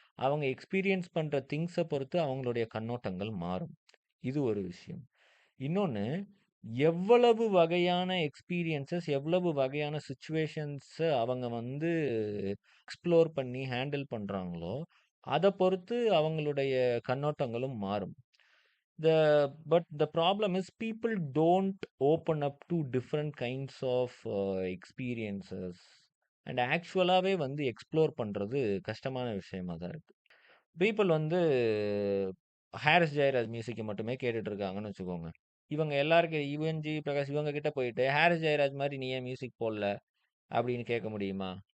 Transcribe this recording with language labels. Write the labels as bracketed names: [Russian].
[Tamil] அவங்க எக்ஸ்பீரியன்ஸ் பண்ணுற திங்ஸை பொறுத்து அவங்களுடைய கண்ணோட்டங்கள் மாறும். இது ஒரு விஷயம். இன்னொன்று, எவ்வளவு வகையான எக்ஸ்பீரியன்சஸ், எவ்வளவு வகையான சுச்சுவேஷன்ஸை அவங்க வந்து எக்ஸ்ப்ளோர் பண்ணி ஹேண்டில் பண்ணுறாங்களோ அதை பொறுத்து அவங்களுடைய கண்ணோட்டங்களும் மாறும். [English] But the problem is people don't open up to different kinds of experiences. [Tamil] And ஆக்சுவலாகவே வந்து எக்ஸ்ப்ளோர் பண்ணுறது கஷ்டமான விஷயமா தான் இருக்கு. பீப்புள் வந்து ஹாரிஸ் ஜெயராஜ் மியூசிக்கை மட்டுமே கேட்டுட்டு இருக்காங்கன்னு வச்சுக்கோங்க. இவங்க எல்லாருக்கும் யுவன்ஜி பிரகாஷ் இவங்க கிட்ட போயிட்டு ஹாரிஸ் ஜெயராஜ் மாதிரி நீ ஏன் மியூசிக் போடல அப்படின்னு கேட்க முடியுமா?